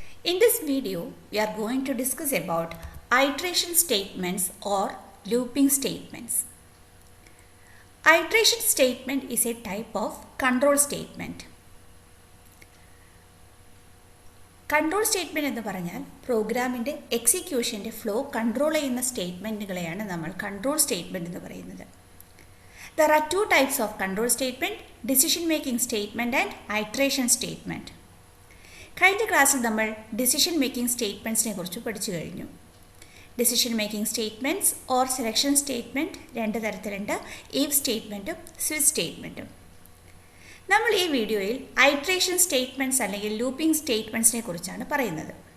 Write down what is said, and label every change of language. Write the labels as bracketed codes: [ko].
[en] In this video, we are going to discuss about iteration statements or looping statements. Iteration statement is a type of control statement. [ml] Control statement എന്ന് പറഞ്ഞാൽ പ്രോഗ്രാമിൻ്റെ എക്സിക്യൂഷൻ്റെ flow control ചെയ്യുന്ന സ്റ്റേറ്റ്മെൻറ്റുകളെയാണ് നമ്മൾ control statement എന്ന് പറയുന്നത്. [en] There are two types of control statement, decision making statement and iteration statement. [ml] കഴിഞ്ഞ ക്ലാസ്സിൽ നമ്മൾ ഡിസിഷൻ മേക്കിംഗ് സ്റ്റേറ്റ്മെൻറ്റ്സിനെ കുറിച്ച് പഠിച്ചു കഴിഞ്ഞു. Decision making statements or selection statement രണ്ട് തരത്തിലുണ്ട്, ഇഫ് സ്റ്റേറ്റ്മെൻറ്റും സ്വിച്ച് സ്റ്റേറ്റ്മെൻറ്റും. നമ്മൾ ഈ വീഡിയോയിൽ ഐട്രേഷൻ സ്റ്റേറ്റ്മെൻറ്റ്സ് അല്ലെങ്കിൽ ലൂപ്പിംഗ് സ്റ്റേറ്റ്മെൻറ്റ്സിനെ കുറിച്ചാണ് പറയുന്നത്.